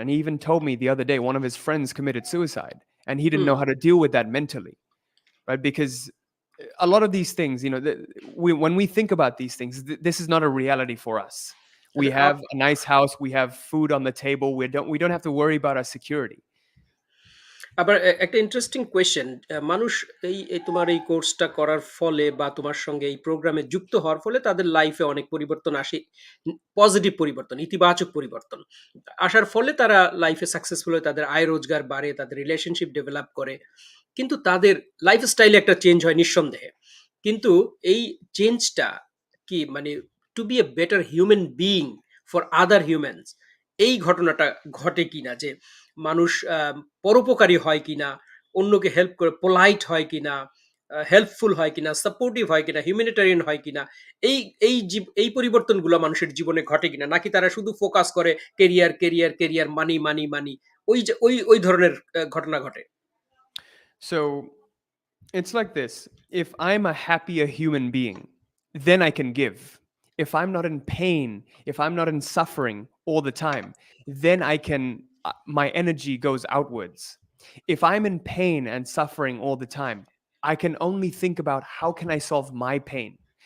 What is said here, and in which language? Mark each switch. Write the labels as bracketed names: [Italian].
[English] And he even told me the other day one of his friends committed suicide and he didn't know Hmm. how to deal with that mentally, right? Because a lot of these things, when we think about these things, this is not a reality for us. We [Bangla] আচ্ছা, [English] have a nice house, we have food on the table, we don't have to worry about our security. [Bangla] আবার একটা interesting question, মানুষ এই তোমার এই কোর্সটা করার ফলে বা তোমার সঙ্গে এই প্রোগ্রামে যুক্ত হওয়ার ফলে তাদের লাইফে অনেক পরিবর্তন আসে, পজিটিভ পরিবর্তন, ইতিবাচক পরিবর্তন আসার ফলে তারা লাইফে সাকসেসফুল হয়, তাদের আয় রোজগার বাড়ে, তাদের রিলেশনশিপ ডেভেলপ করে, কিন্তু তাদের লাইফস্টাইলে একটা চেঞ্জ হয় নিঃসন্দেহে। কিন্তু এই চেঞ্জটা কি মানে [English] to be a better human being for other humans, [Bangla] এই ঘটনাটা ঘটে কিনা যে মানুষ পরোপকারী হয় কিনা, অন্যকে হেল্প করে পোলাইট হয় কিনা, হেল্পফুল হয় কিনা, সাপোর্টিভ হয় কিনা, হিউম্যানিটেরিয়ান হয় কিনা, এই এই পরিবর্তনগুলো মানুষের জীবনে ঘটে কিনা, নাকি তারা শুধু ফোকাস করে কেরিয়ার কেরিয়ার কেরিয়ার, মানি মানি মানি, ওই যে ওই ধরনের ঘটনা ঘটে। [English] So it's like this: if I'm a happier human being, then I can give. If I'm not in pain, if I'm not in suffering all the time, then my energy goes outwards. If I'm in pain and suffering all the time, I can only think about how can I solve my pain?